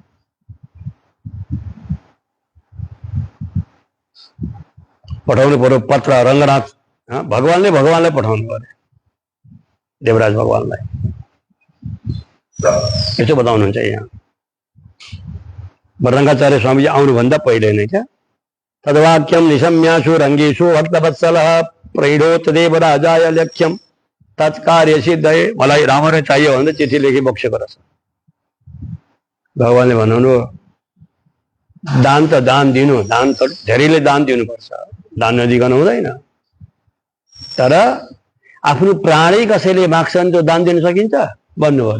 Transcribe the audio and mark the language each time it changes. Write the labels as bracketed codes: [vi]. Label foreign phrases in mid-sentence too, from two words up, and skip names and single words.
[ne] पठाउनु पर्यो पत्र रङ्गनाथ भगवानलाई पठाउनु पर्यो, देवराज भगवानलाई। यसो बताउनुहुन्छ यहाँ। रङ्गाचार्य स्वामीजी आउनुभन्दा पहिले नै क्या [sa] तद्वाक्यम निशम्यासु रङ्गेषु भक्तवत्सलः प्रैढोत देवराजाय लक्ष्यम तत्कार्य सिद्धये। [ne] मलाई राम्ररी चाहियो भने चिठी लेखी बक्सेको रहेछ। भगवानले भन्नु दान त दान दिनु, दान त धेरैले दान दिनुपर्छ। दान नदिकन हुँदैन। तर आफ्नो प्राणै कसैले माग्छ भने त्यो दान दिन सकिन्छ भन्नु पर्यो।